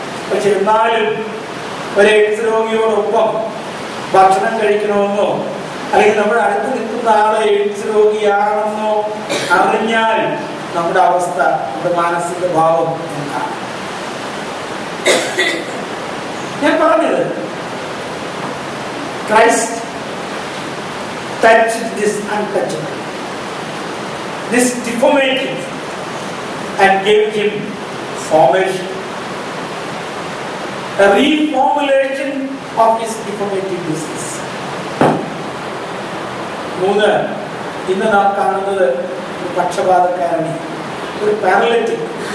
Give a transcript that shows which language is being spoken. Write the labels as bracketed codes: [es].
[ml] പക്ഷെ എന്നാലും ഒരു എയ്ഡ്സ് രോഗിയോടൊപ്പം ഭക്ഷണം കഴിക്കണമെന്നോ അല്ലെങ്കിൽ നമ്മുടെ അടുത്ത് നിൽക്കുന്ന ആളെ എയ്ഡ്സ് രോഗിയാണെന്നോ അറിഞ്ഞാൽ നമ്മുടെ അവസ്ഥ, നമ്മുടെ മാനസിക ഭാവം എന്താണ്? ഞാൻ പറഞ്ഞത്, [en] Christ touched this untouchable, this deformity, and gave him formation, a reformulation of his deformative disease. [ml] മൂന്ന്, ഇന്ന് നാം കാണുന്നത് ഒരു പക്ഷപാതക്കാരനെ, ഒരു പാരലറ്റിക്.